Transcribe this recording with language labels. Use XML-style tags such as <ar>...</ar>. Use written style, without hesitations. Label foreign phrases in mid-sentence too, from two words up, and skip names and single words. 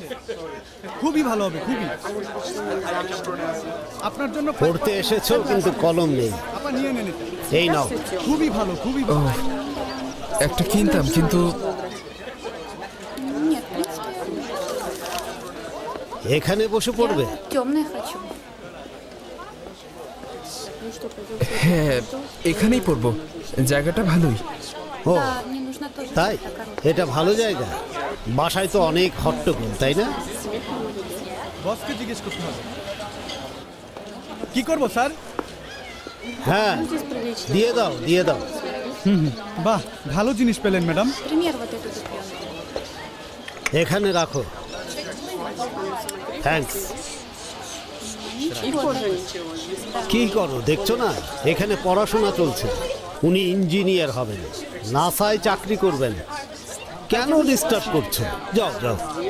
<bn>খুবই ভালো হবে, খুবই। আপনার জন্য পড়তে এসেছো কিন্তু কলম নেই। আপা নিয়ে নেন এটা। এই নাও। খুবই ভালো, খুবই ও, ভালো। একটা কিনতাম কিন্তু এখানে বসে পড়বে?</bn> <ru>Темное хочу.</ru> <bn>হ্যাঁ এখানেই পড়বো, জায়গাটা ভালোই। ও</bn> <ru>Да, мне нужно тоже</ru> <bn>তাই?</bn> <ru>что-то короткое.</ru> <bn>এটা ভালো জায়গা। বাসায় তো অনেক হট্টগোল, তাই না? বসকে জিজ্ঞেস করতে হবে। কি করব স্যার? হ্যাঁ,</bn> <ru>Здесь прилично.</ru> <bn>দিয়ে দাও দিয়ে দাও। বাহ, ভালো জিনিস পেলেন ম্যাডাম।</bn> <ru>Пример вот эту дубленку.</ru> <bn>এখানে রাখো। থ্যাঙ্কস। কি করো দেখছো না? এখানে পড়াশোনা চলছে। উনি ইঞ্জিনিয়ার হবেন, নাসায় চাকরি করবেন। কেন ডিস্টার্ব করছো?</bn>